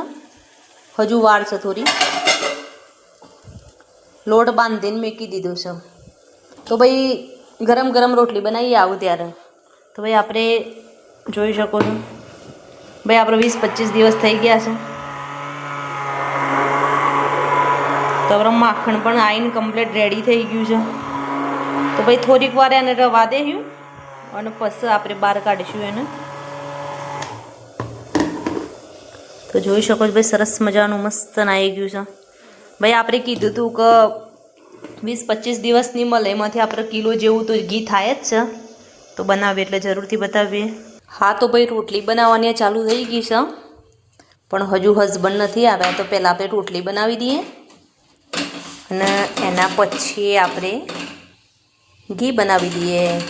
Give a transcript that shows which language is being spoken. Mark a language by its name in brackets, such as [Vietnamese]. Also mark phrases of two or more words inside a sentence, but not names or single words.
[Gujarati] હજુ વાર છે થોડી, લોટ બાંધીને મૂકી દીધો છે। તો ભાઈ ગરમ ગરમ રોટલી બનાવીએ આવું ત્યારે। તો ભાઈ આપણે જોઈ શકો છો ભાઈ આપણે 20-25 દિવસ થઈ ગયા છે। તો આપણે માખણ પણ આઈને [English] complete ready [Gujarati] થઈ ગયું છે। તો ભાઈ થોડીક વાર એને રવા દેવ્યું અને પછી આપણે બહાર કાઢીશું એને। તો જોઈ શકો છો ભાઈ સરસ મજાનું મસ્ત આઈ ગયું છે। ભાઈ આપણે કીધું તું કે 20-25 દિવસની મલાઈમાંથી આપણે કિલો જેવું તો ઘી થાય જ છે। તો બનાવીએ એટલે જરૂરથી બતાવીએ। હાં તો ભાઈ રોટલી બનાવવાની ચાલુ થઈ ગઈ છે, પણ હજુ હસબંડ નથી આવ્યા। તો પહેલા આપણે રોટલી બનાવી દીએ અને એના પછી આપણે ઘી બનાવી દીએ।